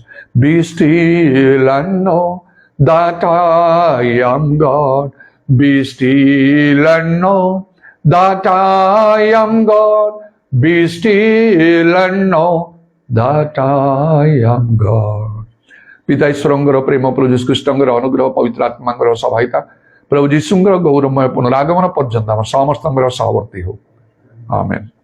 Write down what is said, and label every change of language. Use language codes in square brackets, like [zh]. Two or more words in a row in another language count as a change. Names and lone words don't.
[en] Be still and know that I am God. Be still and know that I am God. Be still and know that I am God. [or] ପିତା ଈଶ୍ୱରଙ୍କର ପ୍ରେମ, ପ୍ରଭୁ ଯୀଶୁ ଖ୍ରୀଷ୍ଟଙ୍କର ଅନୁଗ୍ରହ, ପବିତ୍ର ଆତ୍ମାଙ୍କର ସହାୟତା, ପ୍ରଭୁ ଯୀଶୁଙ୍କର ଗୌରବମୟ ପୁନରାଗମନ ପର୍ଯ୍ୟନ୍ତ ଆମ ସମସ୍ତଙ୍କର ସହବର୍ତ୍ତୀ ହଉ, ଆମେନ୍।